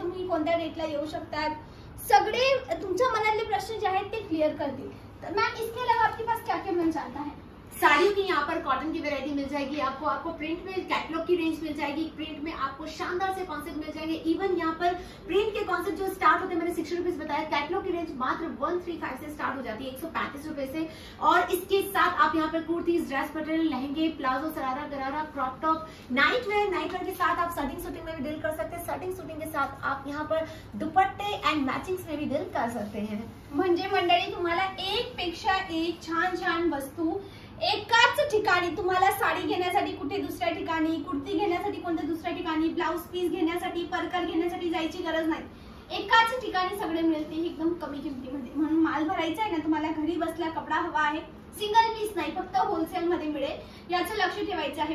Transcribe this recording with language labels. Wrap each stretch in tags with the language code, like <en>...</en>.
<mr>तुम्ही कोणत्या डेटला येऊ शकतात, सगळे तुमच्या मनातले प्रश्न जे आहेत ते क्लियर करतील.</mr> <hi>तो मैम इसके अलावा आपके पास क्या क्या मिल जाता है? साड़ियों की यहाँ पर कॉटन की वैरायटी मिल जाएगी आपको प्रिंट में कैटलॉग की रेंज मिल जाएगी, प्रिंट में आपको शानदार से कॉन्सेप्ट मिल जाएंगे। इवन यहाँ पर प्रिंट के कॉन्सेप्ट जो स्टार्ट होते हैं मैंने 60 रुपीज बताया, कैटलॉग की रेंज मात्र 135 से स्टार्ट हो जाती है, 135 रुपए से। और इसके साथ आप यहाँ पर कुर्तीज, ड्रेस मटेरियल, लहंगे, प्लाजो, सरारा, गरारा, क्रॉप टॉप, नाइट वेयर के साथ आप सर्टिंग सूटिंग में भी डील कर सकते हैं। सर्टिंग सूटिंग के साथ आप यहाँ पर दुपट्टे एंड मैचिंग्स में भी डील कर सकते हैं।</hi> <mr>म्हणजे मंडळी तुम्हाला एक पेक्षा एक छान छान वस्तू एकाच ठिकाणी, तुम्हाला साडी घेण्यासाठी कुठे दुसऱ्या ठिकाणी, कुर्ती घेण्यासाठी कोणत्या दुसऱ्या ठिकाणी, ब्लाउज पीस घेण्यासाठी, परकर घेण्यासाठी जायची गरज नाही. एकाच ठिकाणी सगळे मिळते एकदम कमी किमतीमध्ये. म्हणून माल भरायचा आहे ना तुम्हाला, घरी बसला कपडा हवा आहे, सिंगल पीस नाही फक्त होलसेल मध्ये मिळेल, याचं लक्ष ठेवायचं आहे.</mr>